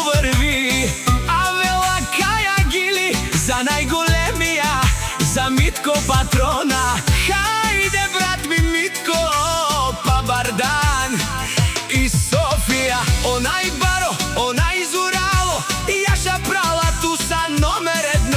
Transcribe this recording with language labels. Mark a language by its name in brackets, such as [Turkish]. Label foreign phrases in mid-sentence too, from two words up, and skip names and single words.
[Macedonian] върви, [Romany] а вела каја гили [Macedonian] за најголемија, за Митко патрона. Хајде, брат ми Митко, па Бардан и Софија, [Romany] онај баро, онај зурало, јаша прала Тусан номер едно.